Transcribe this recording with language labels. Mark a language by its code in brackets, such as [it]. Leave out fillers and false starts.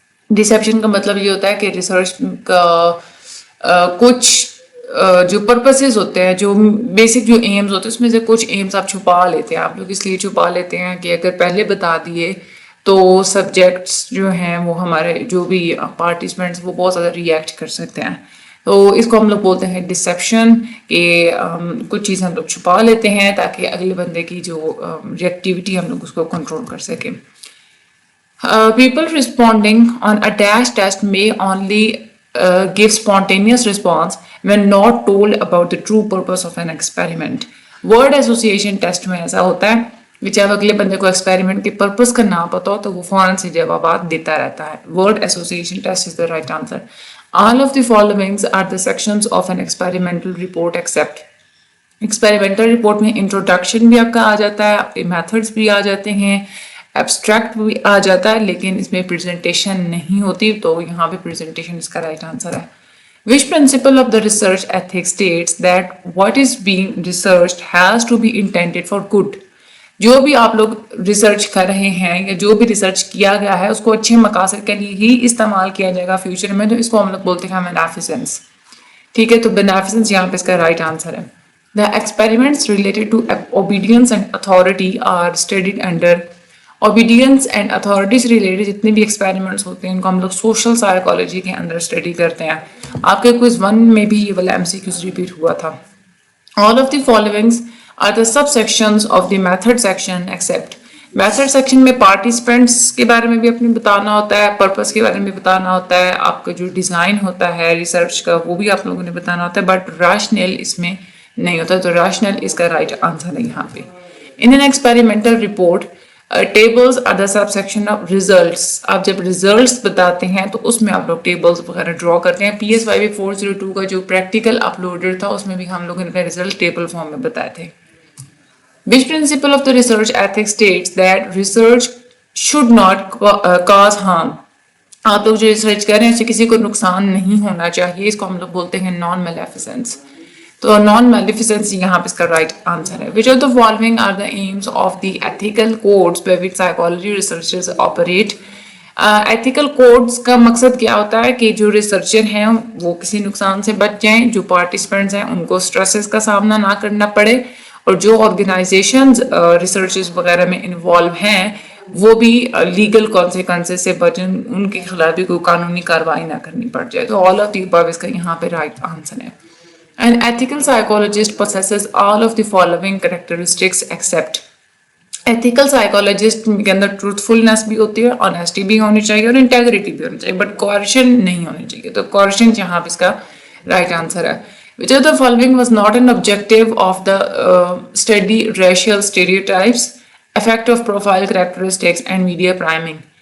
[ur] Deception کا مطلب یہ ہوتا ہے کہ ریسرچ کا کچھ جو پرپسز ہوتے ہیں, جو بیسک جو ایمز ہوتے ہیں, اس میں سے کچھ ایمز آپ چھپا لیتے ہیں. آپ لوگ اس لیے چھپا لیتے ہیں کہ اگر پہلے بتا دیے تو سبجیکٹس جو ہیں وہ ہمارے جو بھی پارٹیسپینٹس وہ بہت زیادہ ری ایکٹ کر سکتے ہیں. تو اس کو ہم لوگ بولتے ہیں ڈسیپشن, کہ کچھ چیزیں ہم لوگ چھپا لیتے ہیں تاکہ اگلے بندے کی جو ری ایکٹیویٹی ہم لوگ اس کو کنٹرول کر سکیں. [en] People responding on a dash test may only give spontaneous response when not told about the true purpose of an experiment. Word association test [ur] میں ایسا ہوتا ہے کہ جب اگلے بندے کو ایکسپیریمنٹ کے پرپس کا نہ پتا ہو تو وہ فوراً سے جوابات دیتا رہتا ہے. [en] Word association test is the right answer. All of the following are the sections of an experimental report except. [ur] Experimental report میں انٹروڈکشن بھی آپ کا آ جاتا ہے, آپ کے میتھڈس بھی آ جاتے ہیں, ایبسٹریکٹ بھی آ جاتا ہے, لیکن اس میں پریزنٹیشن نہیں ہوتی, تو یہاں پہ پریزنٹیشن اس کا رائٹ آنسر ہے. [en] Which principle of the research ethics states that what is being researched has to be intended for good? [ur] جو بھی آپ لوگ ریسرچ کر رہے ہیں یا جو بھی ریسرچ کیا گیا ہے اس کو اچھے مقاصد کے لیے ہی استعمال کیا جائے گا فیوچر میں, تو اس کو ہم لوگ بولتے ہیں بینیفیسنس. ٹھیک ہے, تو بینیفیسنس یہاں پہ اس کا رائٹ آنسر ہے. [en] The experiments related to obedience and authority are studied under. Obedience and authority [ur] سے ریلیٹڈ جتنے بھی ایکسپیریمنٹس ہوتے ہیں ان کو ہم لوگ سوشل سائیکالوجی کے اندر اسٹڈی کرتے ہیں. آپ کے کوئز 1 میں بھی یہ والا MCQs ریپیٹ ہوا تھا. [en] All of the following are the subsections of the method section except. [ur] Method section میں پارٹیسپینٹس کے بارے میں بھی اپنے بتانا ہوتا ہے, پرپس کے بارے میں بتانا ہوتا ہے, آپ کا جو ڈیزائن ہوتا ہے ریسرچ کا وہ بھی آپ لوگوں نے بتانا ہوتا ہے, بٹ ریشنل اس میں نہیں ہوتا, تو ریشنل اس کا رائٹ آنسر ہے یہاں پہ. [en] In an experimental report tables are the subsection of results. [ur] آپ جب ریزلٹس بتاتے ہیں تو اس میں آپ لوگ ٹیبلز وغیرہ ڈرا کرتے ہیں. PSYP 402 کا جو پریکٹیکل اپلوڈر تھا اس میں بھی ہم لوگوں نے اپنے ریزلٹ ٹیبل فارم میں بتائے تھے. [en] Which principle of the research ethics states that research should not cause harm? [ur] آپ لوگ جو ریسرچ کر رہے ہیں اس سے کسی کو نقصان نہیں ہونا چاہیے, اس کو ہم لوگ بولتے ہیں نان میلیفیسنس. تو نان میلیفیسنس یہاں پہ اس کا رائٹ آنسر ہے. [en] Which of the following are the aims of the ethical codes by which psychology researchers operate? [ur] Ethical codes کا مقصد کیا ہوتا ہے کہ جو ریسرچر ہیں وہ کسی نقصان سے بچ جائیں, جو پارٹیسپینٹس ہیں ان کو سٹریسز کا سامنا نہ کرنا پڑے, اور جو آرگنائزیشنز ریسرچز وغیرہ میں انوالو ہیں وہ بھی لیگل کانسیکوینسز سے بچیں, ان کے خلاف بھی کوئی قانونی کارروائی نہ کرنی پڑ جائے. تو [en] all of the above [ur] اس کا یہاں پہ رائٹ آنسر ہے. [en] An ethical psychologist possesses all of the following characteristics except. [ur] Ethical psychologist کے اندر ٹروتھفلنس بھی ہوتی ہے, آنیسٹی بھی ہونی چاہیے اور انٹیگریٹی بھی ہونی چاہیے, بٹ کوریشن نہیں ہونی چاہیے. تو کوریشن یہاں پہ اس کا رائٹ آنسر ہے. [en] Which of the following was not an objective of the study racial stereotypes, effect of profile characteristics and media priming.